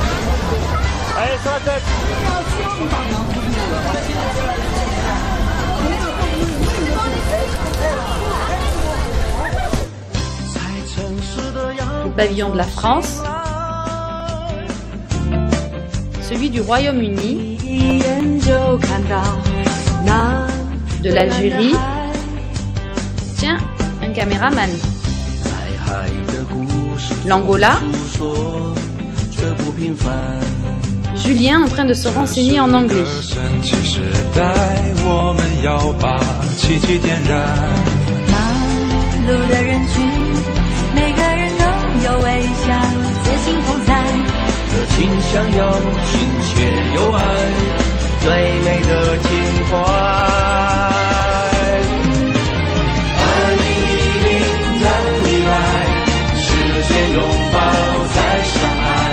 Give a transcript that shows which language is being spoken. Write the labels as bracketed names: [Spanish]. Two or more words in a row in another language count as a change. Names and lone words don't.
[French] Le pavillon de la France, celui du Royaume-Uni, de l'Algérie, tiens, un caméraman, l'Angola, Julien en train de se renseigner en anglais. [Chinese] 要把奇迹点燃。忙碌的人群，每个人都有微笑，自信同在。热情想要亲切有爱，最美的情怀。2010的未来，实现拥抱再相爱。